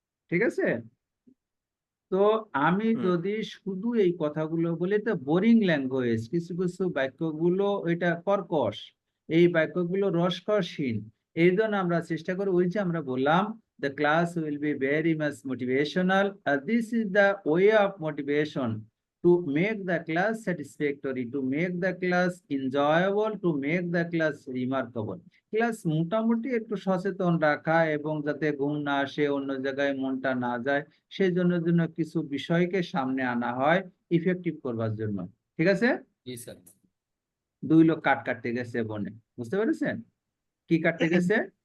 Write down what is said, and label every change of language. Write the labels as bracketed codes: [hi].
[bn] ঠিক আছে, তো আমি হুম। যদি শুধু এই কথাগুলো বলি তো বোরিং ল্যাঙ্গুয়েজ, কিছু কিছু বাক্যগুলো এটা কর্কশ, এই বাক্যগুলো রসকসহীন। এই জন্য আমরা চেষ্টা করি, ওই যে আমরা বললাম [en] the class will be very much motivational. This is the way of motivation to make the class satisfactory, to make the class enjoyable, to make the class remarkable. [bn] Class মোটামুটি একটু সচেতন রাখা এবং যাতে ঘুম না আসে, অন্য জায়গায় মনটা না যায়, সেই জন্য কিছু বিষয়কে সামনে আনা হয় ইফেক্টিভ করবার জন্য। ঠিক আছে, জি স্যার। 2 লোক কাঠ কাটতে গেছে বনে, বুঝতে পেরেছেন? কি কাটতে গেছে?